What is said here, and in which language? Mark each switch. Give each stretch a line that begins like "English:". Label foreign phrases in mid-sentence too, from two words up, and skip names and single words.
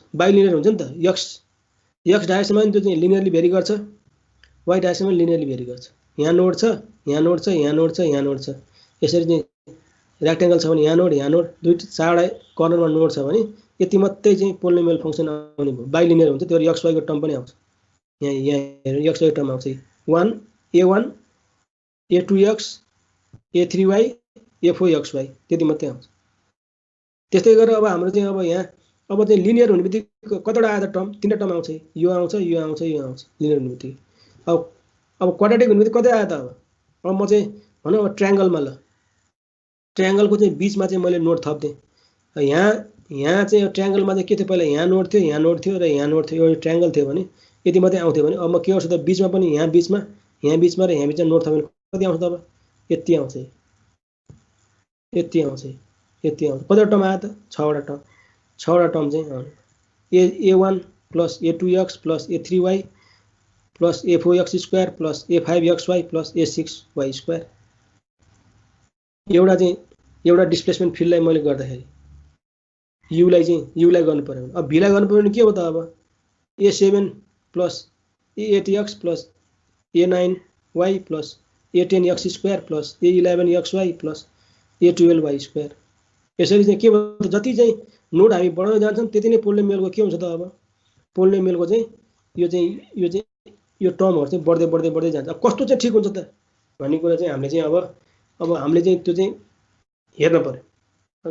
Nepali: बाइलिनियर हुन्छ नि त, x डाइरेक्सनमा नि त्यो चाहिँ
English: linearly vary
Nepali: गर्छ, y डाइरेक्सनमा
English: linearly vary
Nepali: गर्छ। यहाँ नोड छ यहाँ नोड छ यहाँ नोड छ यहाँ नोड छ, यसरी चाहिँ रेक्टेंगल छ भने यहाँ नोड दुईटा चारवटा कर्नरमा नोड छ भने यति मात्रै चाहिँ
English: polynomial function
Nepali: आउने भयो। बाइलिनियर हुन्छ त्यो x y को टर्म पनि आउँछ। यहाँ x y टर्म आउँछ 1 a1 a2x a3y a4xy त्यति मात्रै आउँछ। त्यस्तै गरेर अब हाम्रो चाहिँ अब यहाँ अब चाहिँ लिनियर हुने बित्तिकै कतिवटा आयो त टर्म 3टा टर्म आउँछ, यो आउँछ यो आउँछ यो आउँछ लिनियर हुने बित्तिकै। अब क्वाड्रेटिक हुने बित्तिकै कतै आयो त अब म चाहिँ भनौँ अब ट्रायंगलमा ल ट्रायंगलको चाहिँ बीचमा चाहिँ मैले नोड थप्दिएँ। यहाँ चाहिँ ट्रायंगलमा चाहिँ के थियो पहिला यहाँ नोड थियो र यहाँ नोड थियो, एउटा ट्रायंगल थियो भने यति मात्रै आउँथ्यो भने अब म के गर्छु त बीचमा पनि यहाँ बीचमा र यहाँ बीचमा नोड थप्यो भने कति आउँछ त अब यति आउँछ कतिवटा टर्म आयो त 6वटा टर्म चाहिँ a1 प्लस a2x प्लस a3y प्लस a4x² प्लस a5xy प्लस a6y²। एउटा
English: displacement fieldलाई
Nepali: मैले गर्दाखेरि युलाई गर्नु पर्यो भने, अब भीलाई गर्नु पर्यो भने के हो त? अब a7 प्लस a8x प्लस a9y प्लस a10x² प्लस a11xy प्लस a12y²। यसरी चाहिँ के भयो? जति चाहिँ नोड हामी बढाउँदै जान्छौँ त्यति नै पोलिनोमियलको के हुन्छ त? अब पोलिनोमियलको चाहिँ यो टर्महरु चाहिँ बढ्दै जान्छ। अब कस्तो चाहिँ ठिक हुन्छ त भन्ने कुरा चाहिँ हामीले चाहिँ अब हामीले चाहिँ त्यो चाहिँ हेर्न पर्यो।